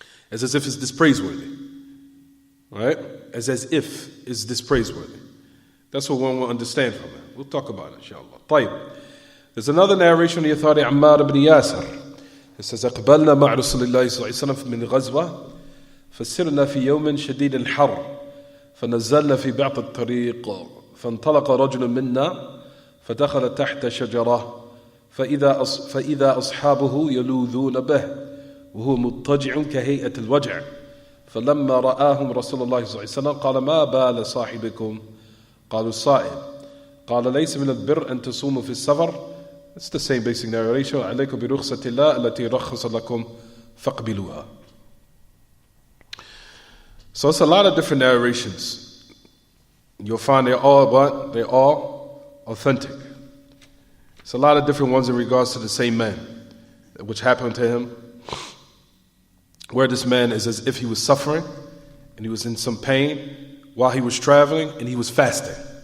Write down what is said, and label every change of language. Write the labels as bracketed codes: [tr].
[en] As if it's dispraiseworthy. Right? As if it's dispraiseworthy. That's what one will understand from it. We'll talk about it, inshallah. [ar] طيب. [en] There's another narration on the authority of Ammar ibn Yasir. It says, [ar] أقبلنا مع رسول الله صلى الله عليه وسلم من غزوة فسرنا في يوم شديد الحر فنزلنا في بعض الطريق فانطلق رجل منا فدخل تحت شجرة فإذا أصحابه يلوذون به وهو مضطجع كهيئة الوجع فلما رآهم رسول الله صلى الله عليه وسلم قال ما بال صاحبكم قالوا الصائم قال ليس من البر أن تصوموا في السفر. [en] It's the same basic narration. [ar] عليكم برخصة الله التي رخص لكم فاقبلوها. [en] So it's a lot of different narrations. You'll find they're all authentic. It's a lot of different ones in regards to the same man, which happened to him, where this man is as if he was suffering and he was in some pain while he was traveling and he was fasting.